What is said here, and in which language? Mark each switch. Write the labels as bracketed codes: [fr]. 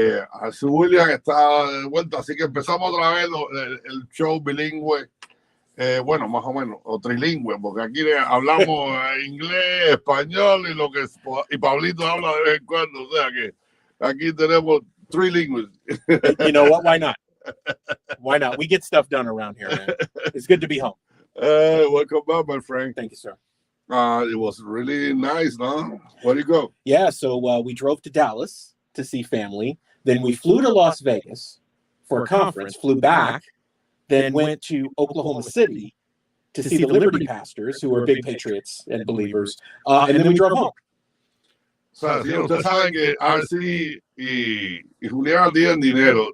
[es] Así William está de vuelta, así que empezamos otra vez el show bilingüe, bueno, más o menos, o trilingüe, porque aquí hablamos inglés, español y Pablito habla de vez en cuando, o sea que aquí tenemos trilingües. [en] You know what? Why not? Why not? We get stuff done around here, man. It's good to be home. Welcome back, my friend. Thank you, sir. It was really nice, no? Where'd you go? Yeah, so we drove to Dallas to see family. Then we flew to Las Vegas for a conference, flew back, then went to Oklahoma City to see the Liberty pastors, who are big patriots and believers. And then we drove home. [es] O sea, si ustedes saben que RC y Julián tienen dinero.